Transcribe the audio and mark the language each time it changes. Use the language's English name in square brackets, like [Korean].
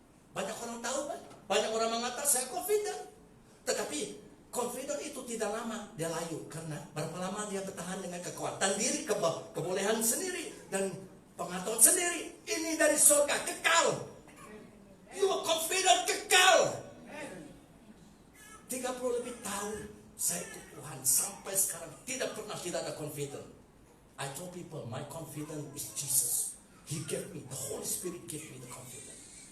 [Indonesian] Banyak orang tahu, banyak orang mengatakan saya confident, tetapi confident itu tidak lama dia layu, karena berapa lama dia bertahan dengan kekuatan diri, kebolehan sendiri dan pengetahuan sendiri. Ini dari surga, kekal. [English] You are confident, [Indonesian] kekal. 30 lebih tahun saya ikut Tuhan, sampai sekarang tidak ada confident. [English] I told people my confidence is Jesus. He gave me, the Holy Spirit gave me the confidence.